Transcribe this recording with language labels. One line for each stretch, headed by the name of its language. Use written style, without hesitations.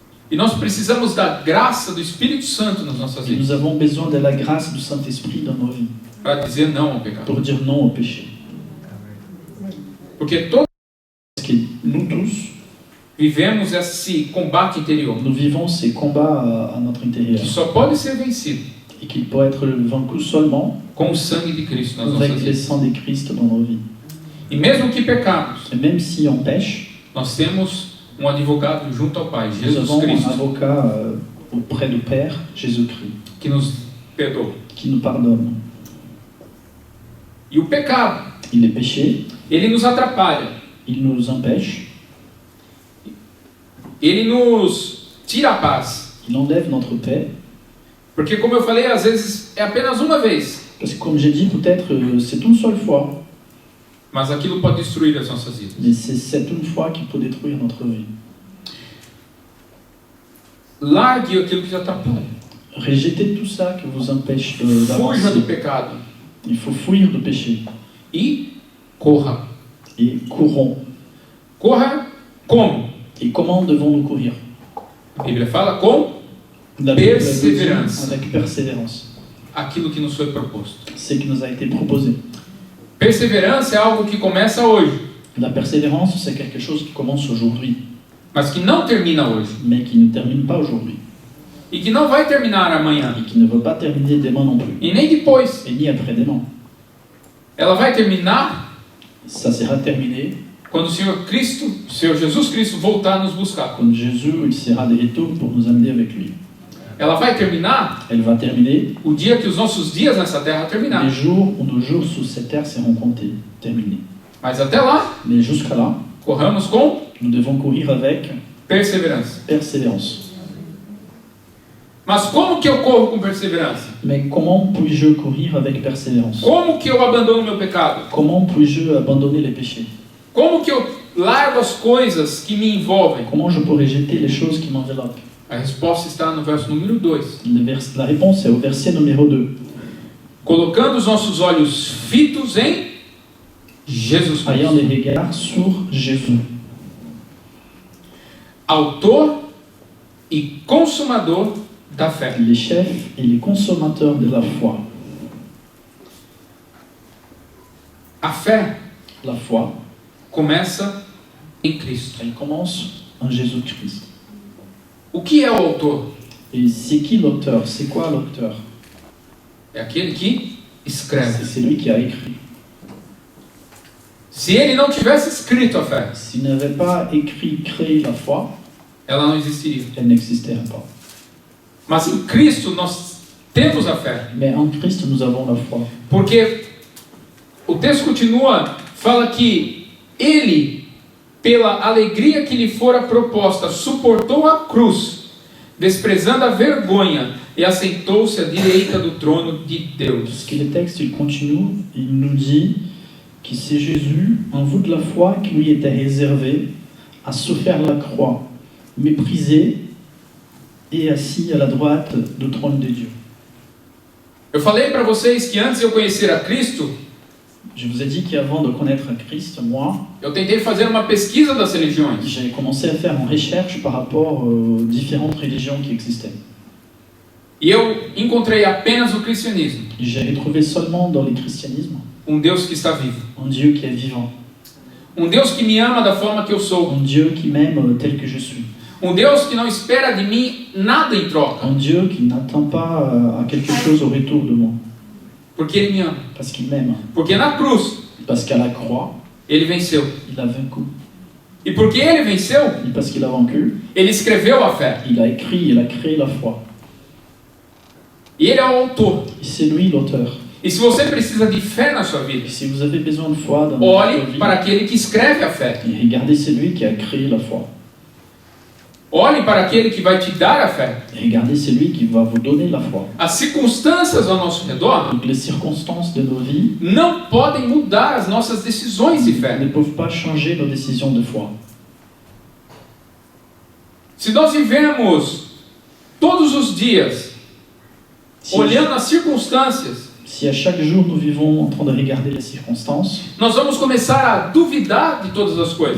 Portuguese: e nós precisamos da graça do Espírito Santo nas nossas
French: Et
Portuguese: vidas
French: nous avons besoin de la grâce du Saint-Esprit dans nos vies
Portuguese: para dizer não ao pecado.
French: pour dire non au péché.
Portuguese: Porque todos
French: Parce que nous tous,
Portuguese: vivemos esse combate interior
French: nous vivons ces combats à notre intérieur
Portuguese: que só pode ser vencido
French: et qu'il peut être vaincu seulement
Portuguese: com o sangue de Cristo nas nossas
French: avec le
Portuguese: vidas.
French: sang de Christ dans nos vies.
Portuguese: E mesmo que pecamos,
French: Et même si on pêche,
Portuguese: nós temos um advogado junto ao Pai,
French: nous
Portuguese: Jesus
French: avons un
Portuguese: Cristo,
French: avocat auprès du Père, Jésus-Christ,
Portuguese: que nos perdoa.
French: qui nous pardonne.
Portuguese: E o pecado,
French: Et les péchés,
Portuguese: ele nos atrapalha,
French: il nous empêche,
Portuguese: ele nos tira a paz.
French: il enlève notre paix.
Portuguese: Porque, como eu falei, às vezes é apenas uma vez,
French: Parce que comme j'ai dit, peut-être c'est une seule fois,
Portuguese: mas aquilo pode destruir as nossas vidas.
French: mais c'est cette une fois qui peut détruire notre vie.
Portuguese: Largue aquilo que te atrapalha.
French: Rejetez tout ça qui vous empêche
Portuguese: Fuja
French: d'avancer.
Portuguese: do pecado
French: Il faut fuir le péché
Portuguese: e corra.
French: et courons.
Portuguese: Corra como?
French: Et comment devons-nous courir?
Portuguese: A Bíblia fala com
French: La Bible le dit Persévérance. avec persévérance.
Portuguese: aquilo que nos foi proposto.
French: C'est qui nous a été proposé.
Portuguese: Perseverança é algo que começa hoje,
French: La persévérance, c'est quelque chose qui commence aujourd'hui,
Portuguese: mas que não termina hoje.
French: mais qui ne termine pas aujourd'hui,
Portuguese: E que não vai terminar amanhã.
French: et qui ne veut pas terminer demain non plus,
Portuguese: E nem depois.
French: et ni après-demain.
Portuguese: Ela vai terminar
French: Ça sera terminé
Portuguese: quando o Senhor Cristo, o Senhor Jesus Cristo voltar nos buscar.
French: quand Jésus il sera de retour pour nous amener avec lui.
Portuguese: Ela vai terminar
French: Elle va terminer
Portuguese: o dia que os nossos dias nessa terra
French: les
Portuguese: terminarem.
French: jours où nos jours sous cette terre seront comptés, terminés.
Portuguese: Mas até lá,
French: Mais jusqu'à là,
Portuguese: corramos com
French: nous devons courir avec
Portuguese: perseverança.
French: persévérance.
Portuguese: Mas como que eu corro com perseverança?
French: Mais comment puis-je courir avec persévérance?
Portuguese: Como que eu abandono meu pecado?
French: Comment puis-je abandonner les péchés?
Portuguese: Como que eu largo as coisas que me envolvem?
French: Comment je pourrais jeter les choses qui m'enveloppent?
Portuguese: A resposta está no verso número 2.
French: La réponse est au verset numéro 2.
Portuguese: Colocando os nossos olhos fitos em Jesus
French: Ayant
Portuguese: Cristo,
French: les regards sur Jésus,
Portuguese: autor e consumador da fé.
French: les chefs et les consommateurs de la foi.
Portuguese: A fé
French: La foi,
Portuguese: começa em Cristo.
French: elle commence en Jésus-Christ.
Portuguese: O que é o autor?
French: Et c'est qui l'auteur? C'est quoi l'auteur?
Portuguese: É aquele que escreve.
French: C'est lui qui a écrit.
Portuguese: Se ele não tivesse escrito a fé,
French: S'il n'avait pas écrit, créé la foi,
Portuguese: ela não existiria.
French: elle n'existerait pas.
Portuguese: Mas em Cristo nós temos a fé.
French: Mais en Christ, nous avons la foi.
Portuguese: Porque o texto continua, fala que ele, pela alegria que lhe fora proposta, suportou a cruz, desprezando a vergonha, e assentou-se à direita do trono de Deus.
French: Parce que le texte, il continue, il nous dit que c'est Jésus, en vue de la foi qui lui était réservée, a souffert la croix, méprisé et assis à la droite du trône de Dieu.
Portuguese: Eu falei para vocês que antes de eu conhecer a Cristo,
French: Je vous ai dit qu'avant de connaître Christ, moi,
Portuguese: eu tentei fazer uma pesquisa das religiões.
French: j'ai commencé à faire une recherche par rapport aux différentes religions qui existaient.
Portuguese: E eu encontrei apenas o cristianismo,
French: J'ai retrouvé seulement dans le christianisme
Portuguese: Deus que está vivo.
French: un Dieu qui est vivant,
Portuguese: Deus que me ama da forma que eu sou.
French: un Dieu qui m'aime tel que je suis,
Portuguese: Deus que não espera de mim nada em troca,
French: un Dieu qui n'attend pas à quelque chose au retour de moi,
Portuguese: porque Ele me ama.
French: parce qu'il m'aime,
Portuguese: Porque na cruz,
French: parce qu'à la croix,
Portuguese: Ele venceu.
French: il a vaincu,
Portuguese: E porque Ele venceu,
French: et parce qu'il a vaincu,
Portuguese: Ele escreveu a fé.
French: il a écrit, il a créé la foi.
Portuguese: E Ele é o autor.
French: Et c'est lui l'auteur.
Portuguese: E se você precisa de fé na sua vida,
French: Et si vous avez besoin de foi dans votre
Portuguese: olhe
French: vie,
Portuguese: para aquele que escreve a fé.
French: et regardez celui qui a créé la foi.
Portuguese: Olhe para aquele que vai te dar a fé.
French: Et regardez celui qui va vous donner la foi.
Portuguese: As circunstâncias ao nosso redor
French: Donc les circonstances de nos vies
Portuguese: não podem mudar as nossas decisões de fé.
French: ne peuvent pas changer nos décisions de foi.
Portuguese: Se nós vivemos todos os dias olhando as circunstâncias,
French: Si à chaque jour nous vivons en train de regarder les circonstances,
Portuguese: nós vamos começar a duvidar de todas as coisas.